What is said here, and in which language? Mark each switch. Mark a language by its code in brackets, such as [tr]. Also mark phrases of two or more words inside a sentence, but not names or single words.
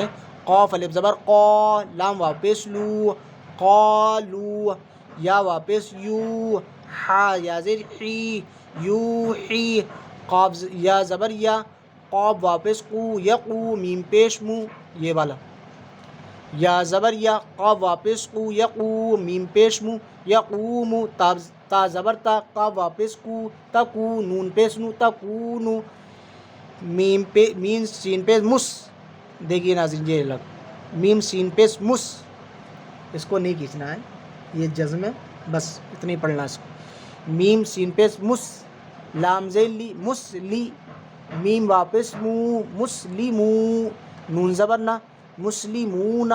[ur] قاف الف زبر قا، لام واو پیش لو، قالو، یا واو پیش یو، ہا یا زیر حی، یو حی، قاف یا زبر یا، قاف واو پیش قو، یقو، میم پیش مو، یہ والا، یا زبر یا، قاف واو پیش قو، یقو، میم پیش مو، یقوم، تا زبر تا، قاف واو پیش کو، تکو، نون پیش نو، تکونو، میم سین پیش مس۔ دیکھیے ناظرین یہ لگ میم سین پیش مس، اس کو نہیں کھینچنا ہے، یہ جزم ہے، بس اتنا ہی پڑھنا ہے اس کو۔ میم سین پیش مس، لام زیر لی، مسلی، میم واو پیش مو، مسلیمو، نون زبر نا، مسلیمونا۔